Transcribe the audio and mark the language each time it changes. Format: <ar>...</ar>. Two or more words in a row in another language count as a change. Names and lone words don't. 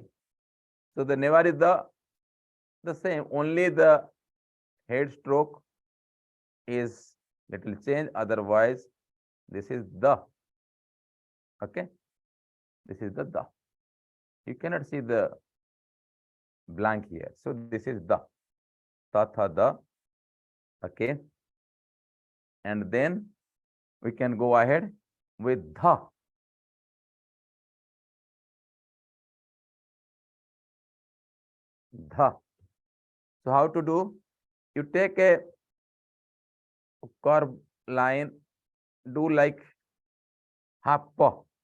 <en>So the Newari the same, only the head stroke is little change, otherwise this is the. Okay, this is the. You cannot see the blank here. So this is the, ta tha the. Okay, and then we can go ahead with dha. Dha. So how to do? You take a curve line, do like half paw.</en>